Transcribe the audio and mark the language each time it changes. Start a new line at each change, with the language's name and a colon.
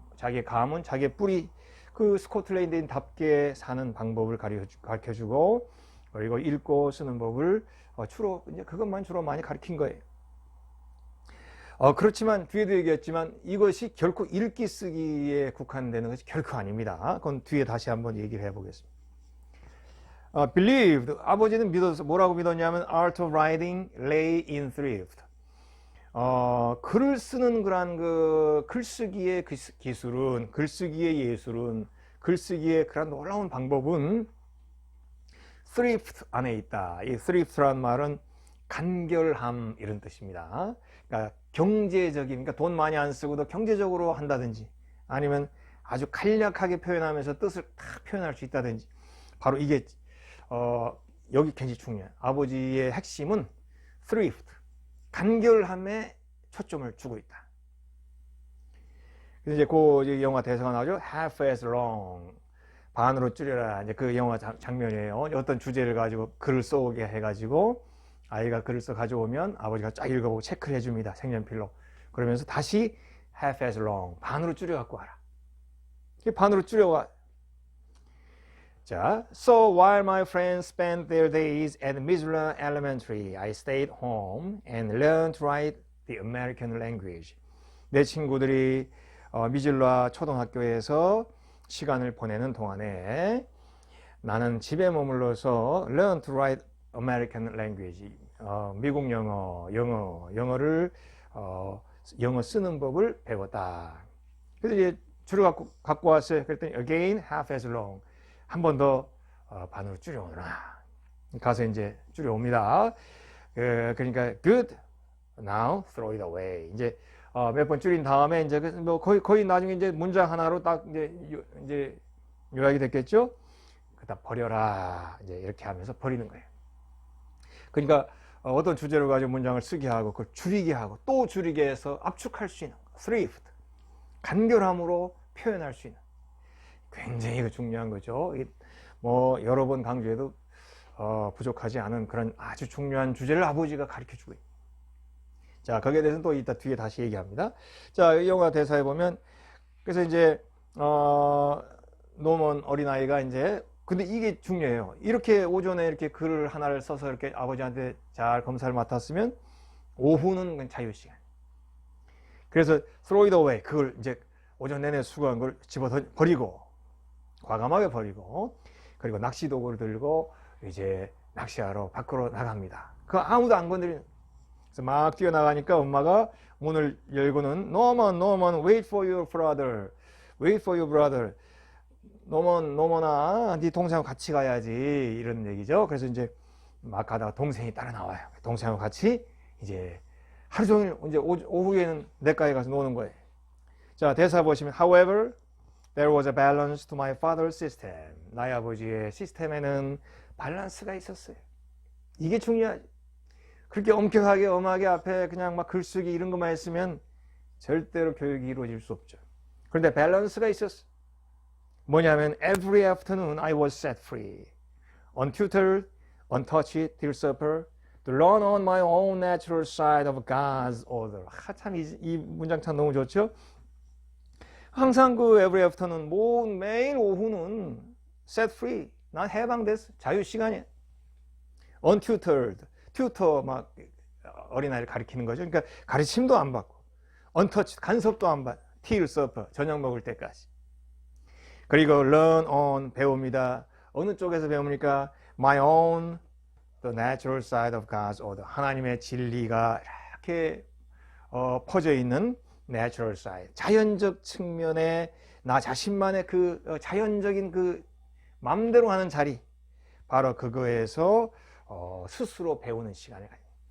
Korean: 자기의 가문, 자기의 뿌리, 그 스코틀랜드인답게 사는 방법을 가르쳐주고, 그리고 읽고 쓰는 법을 주로 이제 그것만 주로 많이 가르친 거예요. 그렇지만 뒤에도 얘기했지만 이것이 결코 읽기 쓰기에 국한되는 것이 결코 아닙니다. 그건 뒤에 다시 한번 얘기를 해보겠습니다.
English: Believed,
Korean: 아버지는 믿어서 뭐라고 믿었냐면
English: Art of writing lay in thrift.
Korean: 글을 쓰는 그런 그 글쓰기의 기술은, 글쓰기의 예술은, 글쓰기의 그런 놀라운 방법은 thrift 안에 있다. 이 thrift란 말은 간결함 이런 뜻입니다. 그러니까 경제적인, 그러니까 돈 많이 안 쓰고도 경제적으로 한다든지, 아니면 아주 간략하게 표현하면서 뜻을 딱 표현할 수 있다든지, 바로 이게 여기 굉장히 중요해요. 아버지의 핵심은 thrift, 간결함에 초점을 주고 있다. 그래서 이제 그 영화 대사가 나오죠.
English: Half as long,
Korean: 반으로 줄여라. 이제 그 영화 장면이에요. 어떤 주제를 가지고 글을 써오게 해가지고 아이가 글을 써 가져오면 아버지가 쫙 읽어보고 체크를 해줍니다. 색연필로. 그러면서 다시
English: half as long,
Korean: 반으로 줄여갖고 와라. 반으로 줄여와.
English: 자, so while my friends spent their days at Missoula Elementary, I stayed home and learned to write the American language.
Korean: 내 친구들이 미즐라 초등학교에서 시간을 보내는 동안에 나는 집에 머물러서
English: learn to write American language,
Korean: 미국 영어를 영어 쓰는 법을 배웠다. 그래서 이제 줄을 갖고 왔어요. 그랬더니
English: again half as long,
Korean: 한 번 더 반으로 줄여오라. 가서 이제 줄여옵니다. 그러니까
English: good, now throw it away.
Korean: 이제 몇 번 줄인 다음에 이제 뭐 거의 나중에 이제 문장 하나로 딱 이제 요약이 됐겠죠. 그다 버려라. 이제 이렇게 하면서 버리는 거예요. 그러니까 어떤 주제를 가지고 문장을 쓰게 하고 그걸 줄이게 하고 또 줄이게 해서 압축할 수 있는 thrift, 간결함으로 표현할 수 있는, 굉장히 중요한 거죠. 뭐 여러 번 강조해도 부족하지 않은 그런 아주 중요한 주제를 아버지가 가르쳐주고 있습니다. 자, 거기에 대해서는 또 이따 뒤에 다시 얘기합니다. 자, 이 영화 대사에 보면, 그래서 이제 노먼 어린아이가 이제, 근데 이게 중요해요. 이렇게 오전에 이렇게 글을 하나를 써서 이렇게 아버지한테 잘 검사를 맡았으면 오후는 자유시간. 그래서
English: throw it away,
Korean: 그걸 이제 오전 내내 수고한 걸 버리고, 과감하게 버리고, 그리고 낚시 도구를 들고 이제 낚시하러 밖으로 나갑니다. 그 아무도 안 건드리는. 그래서 막 뛰어나가니까 엄마가 문을 열고는
English: Norman, wait for your brother, wait for your brother.
Korean: 노먼아, 네 동생하고 같이 가야지, 이런 얘기죠. 그래서 이제 막 가다가 동생이 따라 나와요. 동생하고 같이 이제 하루 종일 이제 오후에는 내과에 가서 노는 거예요. 자, 대사 보시면
English: however, there was a balance to my father's system.
Korean: 나의 아버지의 시스템에는 밸런스가 있었어요. 이게 중요하지. 그렇게 엄격하게 엄하게 앞에 그냥 막 글쓰기 이런 것만 했으면 절대로 교육이 이루어질 수 없죠. 그런데 밸런스가 있었어. 뭐냐면
English: every afternoon I was set free, untutored, untouched till supper, to learn on my own natural side of God's order.
Korean: 참 이 문장 참 너무 좋죠. 항상 그
English: every afternoon,
Korean: 매일 오후는
English: set free,
Korean: 난 해방됐어, 자유 시간이야. untutored, 튜터 막 어린아이를 가르치는 거죠. 그러니까 가르침도 안 받고,
English: untouched,
Korean: 간섭도 안 받고,
English: till supper,
Korean: 저녁 먹을 때까지. 그리고
English: learn on,
Korean: 배웁니다. 어느 쪽에서 배웁니까?
English: My own, the natural side of God's order.
Korean: 하나님의 진리가 이렇게 퍼져 있는
English: natural side.
Korean: 자연적 측면에 나 자신만의 그 자연적인 그 맘대로 하는 자리. 바로 그거에서 스스로 배우는 시간을 가집니다.